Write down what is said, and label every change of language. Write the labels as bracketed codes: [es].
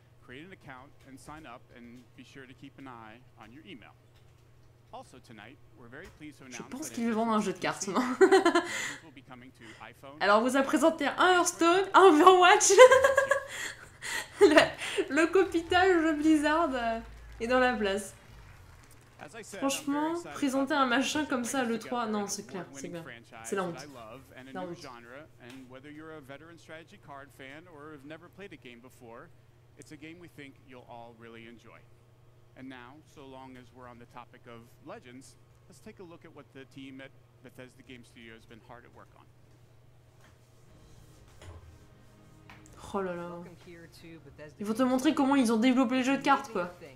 [en] Create an account and sign up and be sure to keep an eye on your email. Also tonight, we're very pleased to announce. [fr] Je pense qu'il veut vendre un jeu de cartes, non? Alors, on vous a présenté un Hearthstone, un Overwatch. le copitage de Blizzard est dans la place. Franchement, présenter un machin comme ça à l'E3, non, c'est clair, c'est bien. C'est la honte. La honte. [en] It's a game we think you'll all really enjoy. And now, so long as we're on the topic of Legends, let's take a look at what the team at Bethesda Game Studio has been hard at work on. [fr] Oh là là. Ils vont te montrer comment ils ont développé les jeux de cartes, quoi.